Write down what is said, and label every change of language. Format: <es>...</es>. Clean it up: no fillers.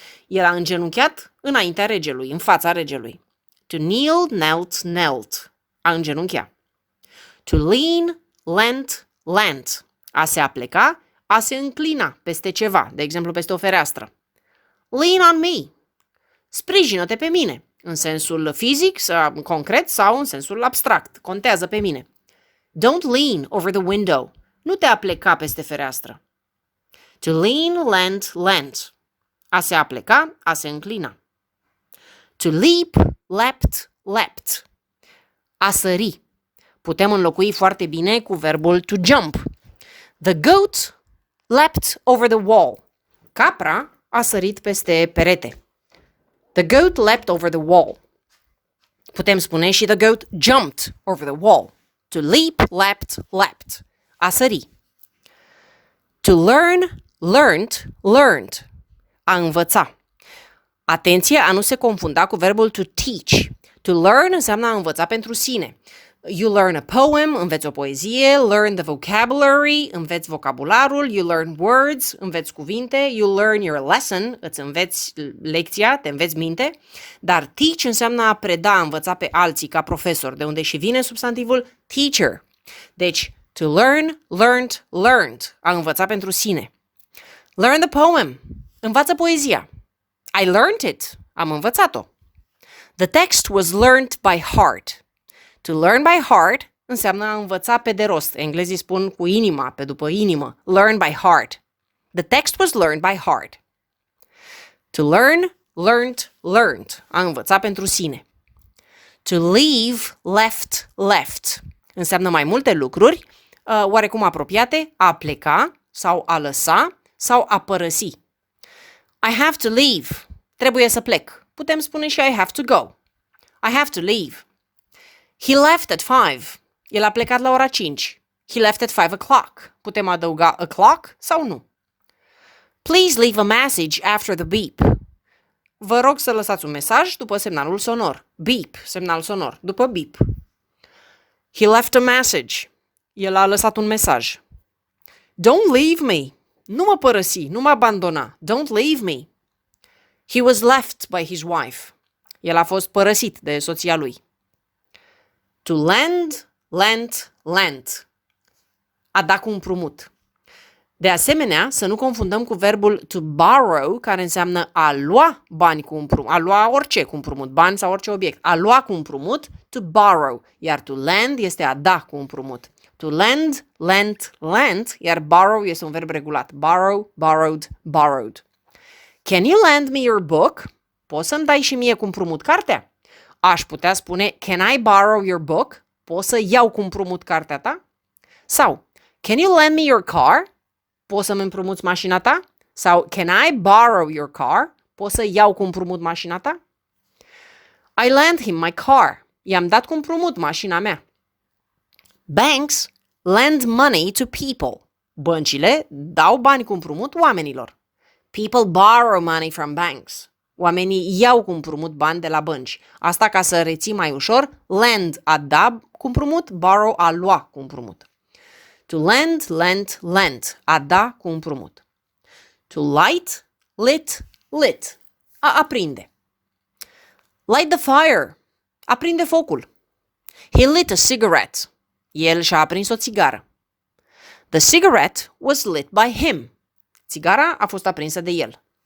<ro>El a îngenunchiat înaintea regelui, în fața regelui.</ro> <en>To kneel, knelt, knelt.</en> <ro>A îngenunchea.</ro> <en>To lean, leant, leant.</en> <ro>A se apleca, a se înclina peste ceva, de exemplu peste o fereastră.</ro> <en>Lean on me.</en> <ro>Sprijină-te pe mine, în sensul fizic, concret sau în sensul abstract. Contează pe mine.</ro> <en>Don't lean over the window.</en> <ro>Nu te apleca peste fereastră.</ro> <en>To lean, leant, leant.</en> <ro>A se apleca, a se înclina.</ro> <en>To leap, leapt, leapt.</en> <ro>A sări. Putem înlocui foarte bine cu verbul to jump.</ro> <en>The goat leapt over the wall.</en> <ro>Capra a sărit peste perete.</ro> <en>The goat leapt over the wall.</en> <ro>Putem spune și</ro> <en>the goat jumped over the wall. To leap, leapt, leapt.</en> <ro>A sări.</ro> <en>To learn, learnt, learned.</en> <ro>A învăța. Atenție a nu se confunda cu verbul to teach. To learn înseamnă a învăța pentru sine.</ro> <en>You learn a poem,</en> <ro>înveți o poezie,</ro> <en>learn the vocabulary,</en> <ro>înveți vocabularul,</ro> <en>you learn words,</en> <ro>înveți cuvinte,</ro> <en>you learn your lesson,</en> <ro>îți înveți lecția, te înveți minte, dar teach înseamnă a preda, a învăța pe alții ca profesor, de unde și vine substantivul teacher. Deci,</ro> <en>to learn, learned, learned,</en> <ro>a învăța pentru sine.</ro> <en>Learn the poem,</en> <ro>învață poezia.</ro> <en>I learned it,</en> <ro>am învățat-o.</ro> <en>The text was learned by heart. To learn by heart</en> <ro>înseamnă a învăța pe de rost. Englezii spun cu inima, pe după inimă.</ro> <en>Learn by heart. The text was learned by heart. To learn, learned, learned.</en> <ro>A învăța pentru sine.</ro> <en>To leave, left, left.</en> <ro>Înseamnă mai multe lucruri, oarecum apropiate, a pleca sau a lăsa sau a părăsi.</ro> <en>I have to leave.</en> <ro>Trebuie să plec. Putem spune și</ro> <en>I have to go. I have to leave. He left at 5.</en> <ro>El a plecat la ora 5.</ro> <en>He left at 5 o'clock.</en> <ro>Putem adăuga o'clock sau nu.</ro> <en>Please leave a message after the beep.</en> <ro>Vă rog să lăsați un mesaj după semnalul sonor. Beep, semnal sonor, după beep.</ro> <en>He left a message.</en> <ro>El a lăsat un mesaj.</ro> <en>Don't leave me.</en> <ro>Nu mă părăsi, nu mă abandona.</ro> <en>Don't leave me. He was left by his wife.</en> <ro>El a fost părăsit de soția lui.</ro> <en>To lend, lent, lent.</en> <ro>A da cu împrumut. De asemenea, să nu confundăm cu verbul to borrow, care înseamnă a lua bani cu împrumut, a lua orice cu împrumut, bani sau orice obiect. A lua cu împrumut, to borrow, iar to lend este a da cu împrumut.</ro> <en>To lend, lent, lent,</en> <ro>iar borrow este un verb regulat.</ro> <en>Borrow, borrowed, borrowed. Can you lend me your book?</en> <ro>Poți să-mi dai și mie cu împrumut cartea? Aș putea spune,</ro> <en>can I borrow your book?</en> <ro>Poți să iau cu împrumut cartea ta? Sau,</ro> <en>can you lend me your car?</en> <ro>Poți să-mi împrumuți mașina ta? Sau,</ro> <en>can I borrow your car?</en> <ro>Poți să iau cu împrumut mașina ta?</ro> <en>I lent him my car.</en> <ro>I-am dat cu împrumut mașina mea.</ro> <en>Banks lend money to people.</en> <ro>Băncile dau bani cu împrumut oamenilor.</ro> <en>People borrow money from banks.</en> <ro>Oamenii iau cu împrumut bani de la bănci. Asta ca să reții mai ușor, lend a da cu împrumut, borrow a lua cu împrumut.</ro> <en>To lend, lent, lent,</en> <ro>a da cu împrumut.</ro> <en>To light, lit, lit,</en> <ro>a aprinde.</ro> <en>Light the fire,</en> <ro>aprinde focul.</ro> <en>He lit a cigarette,</en> <ro>el și-a aprins o țigară.</ro> <en>The cigarette was lit by him,</en> <ro>țigara a fost aprinsă de el.</ro>